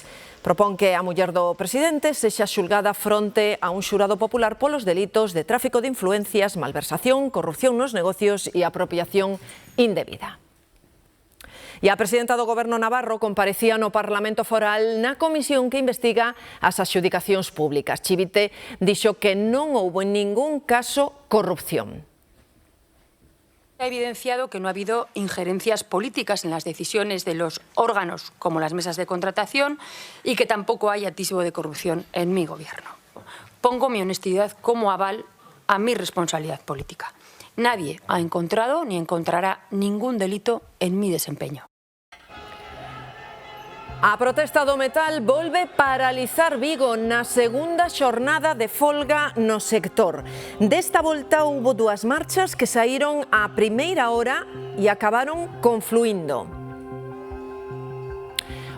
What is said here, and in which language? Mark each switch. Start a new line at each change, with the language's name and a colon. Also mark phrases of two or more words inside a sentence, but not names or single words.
Galician: Propón que a muller do presidente sexa xulgada fronte a un xurado popular polos delitos de tráfico de influencias, malversación, corrupción nos negocios e apropiación indebida. E a presidenta do Goberno navarro comparecía no Parlamento Foral na comisión que investiga as adxudicacións públicas. Chivite dixo que non houbo en ningún caso corrupción.
Spanish: Ha evidenciado que no ha habido injerencias políticas en las decisiones de los órganos como las mesas de contratación y que tampoco hay atisbo de corrupción en mi gobierno. Pongo mi honestidad como aval a mi responsabilidad política. Nadie ha encontrado ni encontrará ningún delito en mi desempeño.
Galician: A protesta do metal volve paralizar Vigo na segunda xornada de folga no sector. Desta volta houbo dúas marchas que saíron á primeira hora e acabaron confluindo.